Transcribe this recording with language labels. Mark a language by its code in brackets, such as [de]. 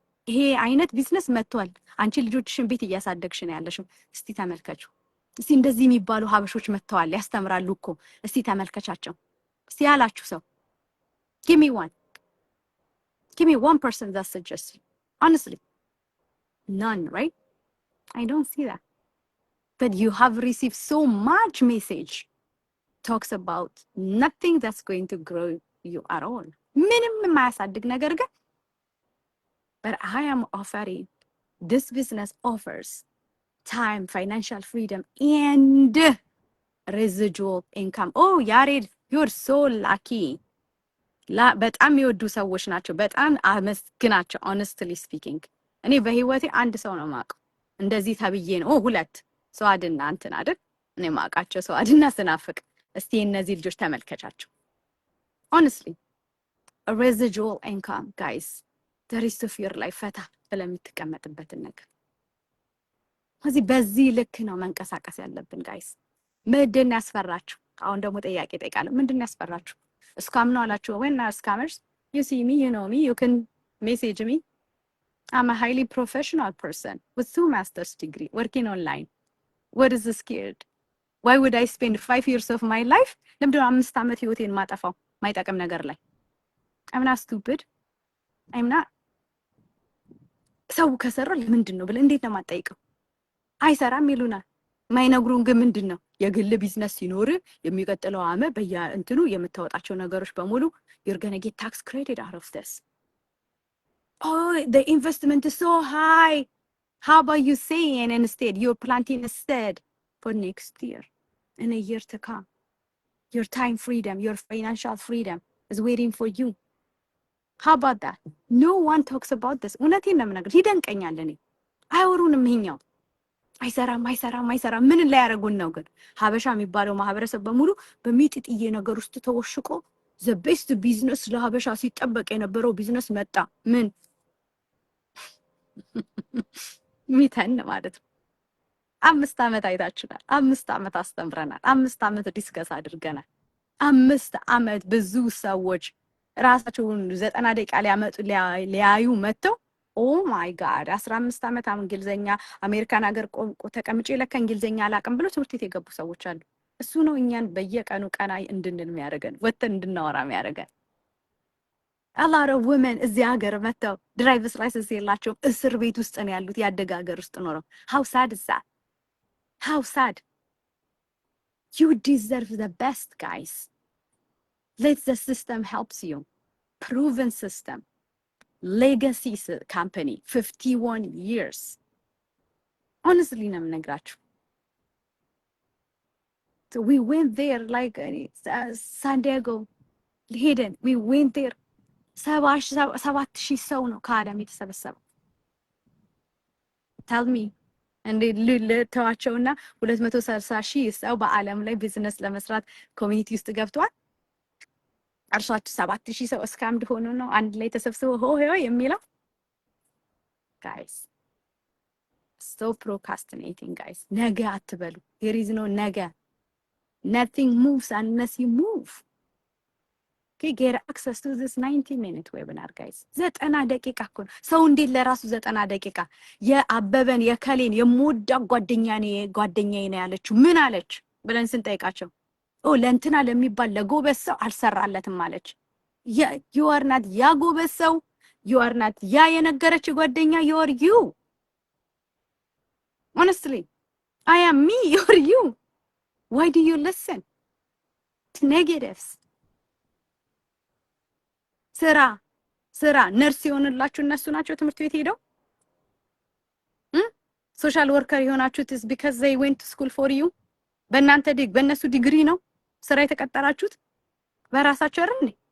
[am] ይሄ አይነት ቢዝነስ መጥቷል። አንቺ ልጆችሽን ቤት እያሳደግሽ ነው ያለሽው። እስቲ ተመልከቹ። እስቲ እንደዚህ የሚባሉ ሀበሾች መጥተዋል ያስተምራሉ እኮ እስቲ ተመልከቻቸው። እስቲ ያላችሁ ሰው [en] give me one person that suggests honestly none, right? I don't see that, but you have received so much message talks about nothing that's going to grow you at all. [am] ምንም የማያሳድግ ነገር ግን [en] but I am offering this business offers time, financial freedom and residual income. Oh ያሬድ you're so lucky. [am] በጣም የሚወዱ ሰዎች ናቸው። በጣም አመስግናቸው። [en] honestly speaking [am] እኔ በህይወቴ አንድ ሰው ነው ማውቀው እንደዚህ ተብዬ ነው። 2 ሰዋድና እንትን አይደል እኔ ማውቃቸው ሰዋድና ስናፍቅ። እስቲ እነዚህ ልጆች ተመልከቻቸው። [en] honestly a residual income guys, the rest of your life [am] ፈታ ስለምትቀመጥበትን ነገር በዚህ ልክ ነው መንቀሳቀስ ያለብን ጋይስ። ምንድን ያስፈራችሁ? አሁን ደግሞ ጥያቄ ጠይቃለሁ። ምንድን ያስፈራችሁ? እስካም ነው አላችሁ ወይ? እና ስካመርስ [en] you see me, you know me, you can message me. I'm a highly professional person with 2 master's degree working online. What is scared? Why would I spend 5 years of my life? [am] ለምንድነው 5 አመት ህይወቴን ማጠፋው ማይጠቅም ነገር ላይ? [en] I'm not stupid. I'm not [am] ሰው ከሰራ ለምንድን ነው ብለ እንዴት ነው ማጠይቀው? አይሰራም ይሉናል። ማይነግሩን ግን ምንድነው የግል ቢዝነስ ሲኖር የሚቀጥለው ዓመት በየእንትኑ የምታወጣቸው ነገሮች በሙሉ [en] you're gonna get tax credit out of this. Oh, the investment is so high. How about you saying instead you're planting instead for next year, in a year to come? Your time freedom, your financial freedom is waiting for you. How about that? No one talks about this. [am] እውነቴን ነው የምነግርህ። ይደንቀኛል። እኔ አይወሩንም። ይሄኛው አይሰራም። ምን ላይ ያደረጉን ነው ግን? ሀበሻ የሚባለው ማህበረሰብ በሙሉ በሚጥጥዬ ነገር ውስጥ ተወሽቆ [en] the best business [am] ለሀበሻ ሲጠበቅ የነበረው ቢዝነስ መጣ። ምን ሚተን ማለት ነው። 5 ዓመት አይታችኋል። 5 ዓመት አስተምረናል። 5 ዓመት ዲስከስ አድርገናል። 5 ዓመት ብዙ ሰዎች ራሳቸውን 90 ደቂቃ ሊያዩ መጥተው [en] ኦ ማይ ጋድ [am] 15 ዓመት እንግሊዘኛ አሜሪካን ሀገር ተቀምጬ ለካ እንግሊዘኛ አላውቅም ብሎ ትምህርት ቤት የገቡ ሰዎች አሉ። እሱ ነው እኛን በየቀኑ ቀና እንድንል የሚያደርገን፣ ወጥተን እንድናወራ የሚያደርገን። አላረ ወመን እዚህ ሀገር መጥተው ድራይቨርስ ላይሰንስ የላቸውም፣ እስር ቤት ውስጥ ነው ያሉት። ያደገ ሀገር ውስጥ ኖረው [en] how sad is that? How sad? You deserve the best, guys. Let the system helps you. Proven system. Legacy company. 51 years. Honestly, I'm not. So we went there like San Diego. Hidden. We went there. [am] 7,000 ሰው ነው ከአዳም የተሰበሰበው። [en] Tell me. [am] እንዴ ልተዋቸውና 230,000 ሰው በአለም ላይ ቢዝነስ ለመስራት ኮሚኒቲ ውስጥ ገብቷል። እርሷችሁ 7,000 ሰው እስካምድ ሆኖ ነው አንድ ላይ ተሰብስበው ሆ የሚለው። ጋይስ [en] stop procrastinating guys. [am] ነገ አትበሉ። [en] there is no ነገ. nothing moves unless you move. Okay, get access to this 90-minute webinar guys. [am] 90 ደቂቃ እኮ ነው። ሰው እንዴት ለራሱ 90 ደቂቃ የአበበን የከሌን የምወዳ ጓደኛዬ ነው ያለችው ምን አለች ብለን ስንጠይቃቸው ለእንትና ለሚባል ለጎበዝ ሰው አልሰራለትም አለች። [en] you are not [am] ያ ጎበዝ ሰው፣ [en] you are not [am] ያ የነገረች ጓደኛ, [en] you are you. Honestly, I am me, you are you. Why do you listen to negatives? [am] ስራ ነርስ የሆነላችሁ እነሱ ናቸው ትምህርት ቤት ሄደው ሶሻል ወርከር የሆናችሁት [en] is because they went to school for you. [am] በእነሱ ዲግሪ ነው ስራ የተቀጠራችሁት በራሳችሁ አይደል?